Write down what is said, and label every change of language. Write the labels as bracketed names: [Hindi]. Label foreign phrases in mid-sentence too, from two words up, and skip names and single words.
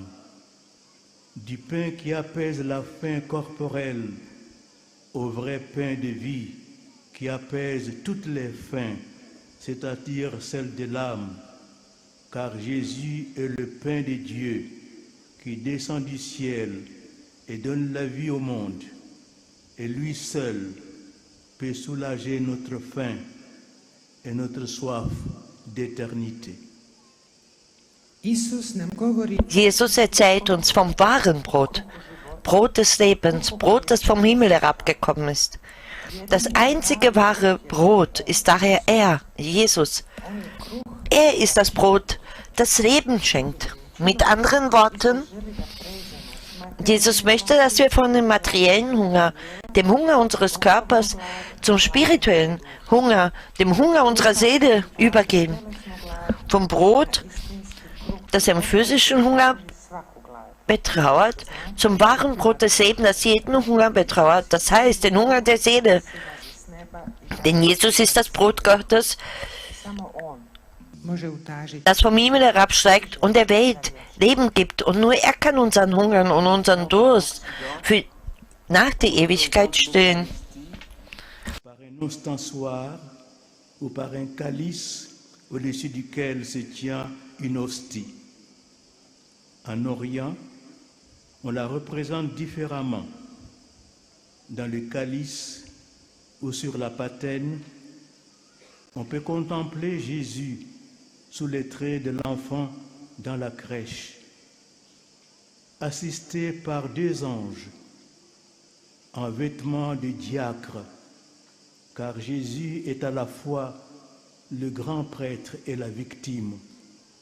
[French] Du pain qui apaise la faim corporelle au vrai pain de vie qui apaise toutes les faims, c'est-à-dire celle de l'âme, car Jésus est le pain de Dieu qui descend du ciel et donne la vie au monde, et lui seul peut soulager notre faim et notre soif d'éternité. [Croatian] Isus nam govori [German] Jesus erzählt uns vom wahren Brot, Brot des Lebens, Brot, das vom Himmel herabgekommen ist. Das einzige wahre Brot ist daher er, Jesus. Er ist das Brot, das Leben schenkt. Mit anderen Worten, Jesus möchte, dass wir von dem materiellen Hunger, dem Hunger unseres Körpers, zum spirituellen Hunger, dem Hunger unserer Seele übergehen. Vom Brot, das den physischen Hunger betrauert, zum wahren Brot des Lebens, das jeden Hunger betrauert, das heißt den Hunger der Seele. Denn Jesus ist das Brot Gottes, [Croatian] samo on može utažiti [German] das vom Himmel herabsteigt und der Welt Leben gibt. Und nur er kann unseren Hunger und unseren Durst für nach der Ewigkeit stillen. [French] Par un ostensoir ou par un calice au-dessus duquel se tient une hostie. En Orient, on la représente différemment. Dans le calice ou sur la patène, on peut contempler Jésus sous les traits de l'enfant dans la crèche, assisté par deux anges en vêtements de diacre, car Jésus est à la fois le grand prêtre et la victime.